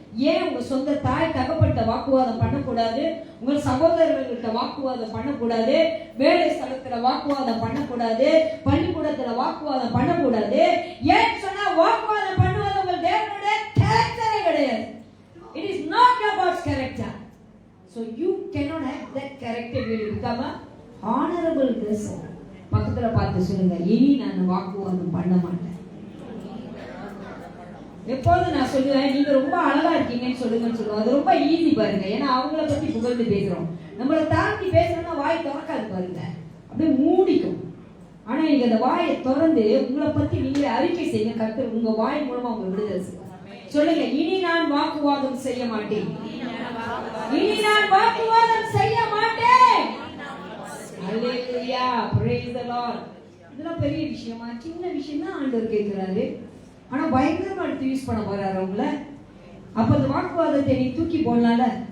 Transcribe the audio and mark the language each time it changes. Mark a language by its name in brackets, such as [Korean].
[Tamil] ஏன் உங்க சொந்த தாய் தகப்பட்ட வாக்குவாதம் பண்ணக்கூடாது, உங்கள் சகோதரர்கள்கிட்ட வாக்குவாதம் பண்ணக்கூடாது, வேலை ஸ்தலத்துல வாக்குவாதம் பண்ணக்கூடாது, பள்ளிக்கூடத்துல வாக்குவாதம் பண்ணக்கூடாது. ஏன் சொன்னா வாக்குவாதம் பண்ணுவது உங்கள் தேவனுடைய கேரக்டரே கிடையாது. [English] It is not your God's character. So you cannot have that character when you become a honorable person. [Tamil] பக்கத்துல பார்த்து சொல்லுங்க, இனி நான் வாக்குவாதம் பண்ண மாட்டேன். எப்போது நான் சொல்லுவேன் நீங்க ரொம்ப அழகா இருக்கீங்கன்னு சொல்லுங்கன்னு சொல்லுவோம். அது ரொம்ப ஈஸி பாருங்க. ஏன்னா அவங்கள பத்தி புகழ்ந்து பேசுறோம். நம்மளை தாண்டி பேசணும்னா வாய் திறக்காது பாருங்க, அப்படியே மூடிக்கும். ஆனா நீங்க அந்த வாயை திறந்து உங்களை பத்தி நீங்களே அறிக்கை செய்யுங்க. கர்த்தர் உங்க வாய் மூலமா உங்க விடுதலை செய்வார். சொல்லுங்க, இனி நான் வாக்குவாதம் செய்ய மாட்டேன். இனி நான் வாக்குவாதம் செய்ய மாட்டேன். [English] Hallelujah, praise the Lord. [Tamil] இதெல்லாம் பெரிய விஷயமா? சின்ன விஷயம் தான் ஆண்டவர் கேட்கிறாரு. ஆனா பயங்கரமா எடுத்து யூஸ் பண்ண போறாரு அவங்கள. அப்ப அந்த வாக்குவாதத்தை நீ தூக்கி போடலாம்ல.